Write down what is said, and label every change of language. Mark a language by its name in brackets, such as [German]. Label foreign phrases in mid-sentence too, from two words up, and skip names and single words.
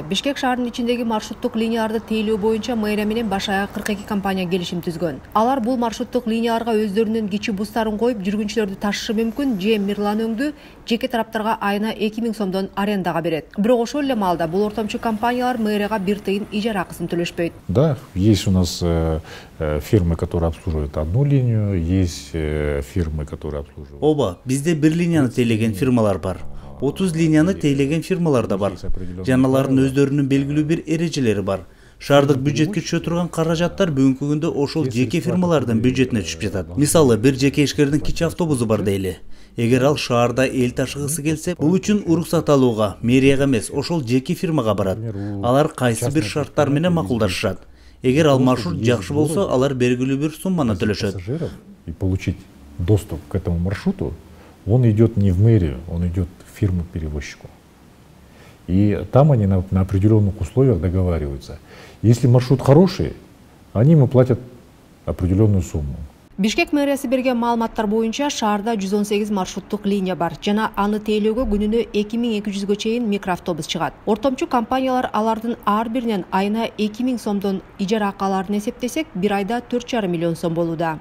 [Kyrgyz] Бишкек шаарынын ичиндеги маршруттук линияларды тейлөө боюнча мэрия менен баш аяк 42 компания келишим түзгөн. Алар бул маршруттук линияларга өздөрүнүн кичи бустарын коюп, жүргүнчүлөрдү ташышы мүмкүн же Мирлан өңдү жеке тараптарга айына 2 миң сомдон арендага берет. Бирок ошол эле маалда бул ортомчу компаниялар мэрияга 1 тыйын ижара акысын төлөшпөйт. [Russian] Да, есть у нас фирмы, которые обслуживают одну линию, есть фирмы, которые обслуживают. [Kyrgyz] Оба, бизде бир линияны тейлеген фирмалар бар. 30 линияны тейлеген фирмалар да бар. Жаналардын өздөрүнүн белгилүү бир эрежелери бар. Шаардык бюджетке түшө турган каражаттар бүгүнкү күндө ошол жеке фирмалардын бюджетине түшүп жатат. Мисалы, бир жеке ишкердин кичи автобусу бар дейли. Эгер ал шаарда эл ташыгысы келсе, бул үчүн уруксат алууга мэрияга эмес, ошол жеке фирмага барат. Алар кайсы бир шарттар менен макулдашышат. Эгер ал маршрут жакшы болсо, алар белгилүү бир сумманы төлөшөт. [Russian] И получить доступ к этому маршруту, он идет не в мэрию, он идет в фирму-перевозчику. И там они на определенных условиях договариваются. Если маршрут хороший, они ему платят определенную сумму. [Kyrgyz] Бишкек мэриясы берген маалыматтар боюнча шаарда 118 маршруттук линия бар жана аны тейлөөгө күнүнө 2200 чейин микроавтобус чыгат. Ортомчу компаниялар алардын ар биринен айына 2000 сомдон ижара акыларын эсептесек, бир айда 4,5 миллион сом болууда.